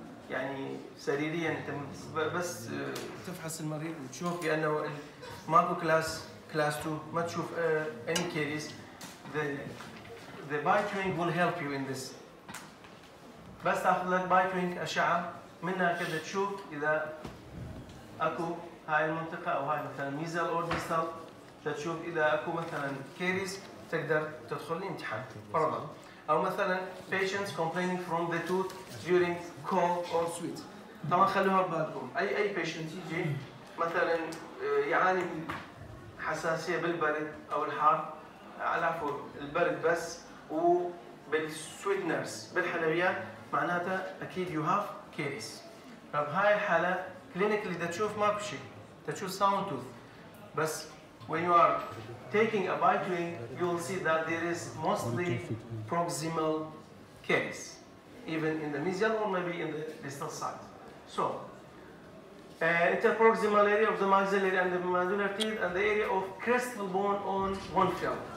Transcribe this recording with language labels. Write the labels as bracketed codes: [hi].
[ar] يعني سريريا انت بس تفحص المريض وتشوف بانه ماكو class 2 ما تشوف [en] any cases. The bite wing will help you in this. [ar] بس تاخذ لك bite wing اشعه منها كده تشوف اذا اكو هاي المنطقه او هاي مثلا ميزل اور ديستال، تشوف اذا اكو مثلا كيريز تقدر تدخل الامتحان فرضا. او مثلا [en] patients complaining from the tooth during cold or sweat. [ar] طبعا خلوها ببالكم، اي patient يجي مثلا يعاني من حساسيه بالبرد او الحار، على عفوا البرد بس وبالسويتنرز بالحلويات، معناته اكيد [en] you have caries. [ar] فبهاي الحاله [en] clinically [ar] تشوف ماكو شيء، تشوف [en] sound tooth، [ar] بس [en] when you are taking a bite wing, you will see that there is mostly proximal caries, even in the mesial or maybe in the distal side. So, interproximal area of the maxillary and the mandibular teeth, and the area of crestal bone on one film.